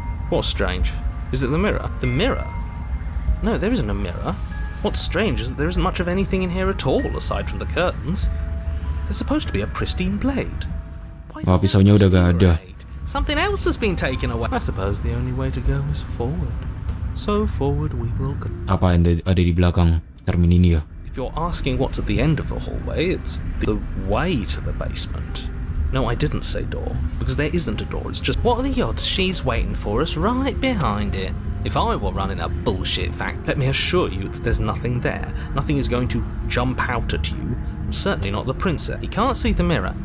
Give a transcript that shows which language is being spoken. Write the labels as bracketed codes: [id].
[en] What's strange? Is it the mirror? The mirror? No, there isn't a mirror. What's strange is that there isn't much of anything in here at all, aside from the curtains. There's supposed to be a pristine blade. [id] Wah, pisaunya udah gak ada. [en] Something else has been taken away. I suppose the only way to go is forward. So forward we will go. [id] Apa yang ada di belakang termin ini ya? [en] If you're asking what's at the end of the hallway, it's the way to the basement. No, I didn't say door, because there isn't a door. It's just, what are the odds she's waiting for us right behind it? If I were running a bullshit fact, let me assure you that there's nothing there. Nothing is going to jump out at you. Certainly not the princess. He can't see the mirror.